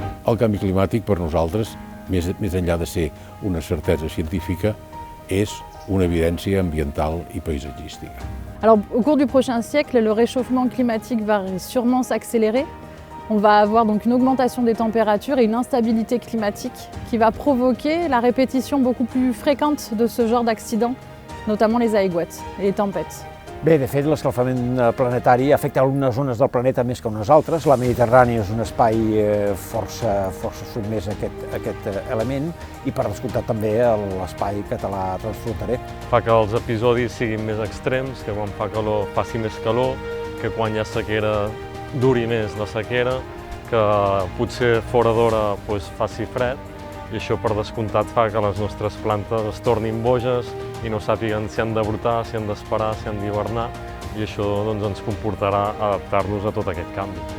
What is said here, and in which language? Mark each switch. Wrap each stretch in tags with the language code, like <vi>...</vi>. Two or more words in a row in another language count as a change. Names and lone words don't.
<ca>El canvi climàtic per nosaltres, més enllà de ser una certesa científica, és una evidència ambiental i paisatgística.</ca> <fr>Alors, au cours du prochain siècle, le réchauffement climatique va sûrement s'accélérer. On va avoir donc une augmentation des températures et une instabilité climatique qui va provoquer la répétition beaucoup plus fréquente de ce genre d'accidents, notamment les aiguates et les tempêtes.</fr> <ca>Bé, de fet, l'escalfament planetari afecta algunes zones del planeta més que unes altres. La Mediterrània és un espai força sotmès a aquest element i, per descomptat, també l'espai català transfronterer. Fa que els episodis siguin més extrems, que quan fa calor faci més calor, que quan hi ha sequera duri més la sequera, que potser fora d'hora faci fred, i això per descomptat fa que les nostres plantes es tornin boges i no sàpiguen si han de brotar, si han d'esperar, si han d'hivernar, i això ens comportarà adaptar-nos a tot aquest canvi.</ca>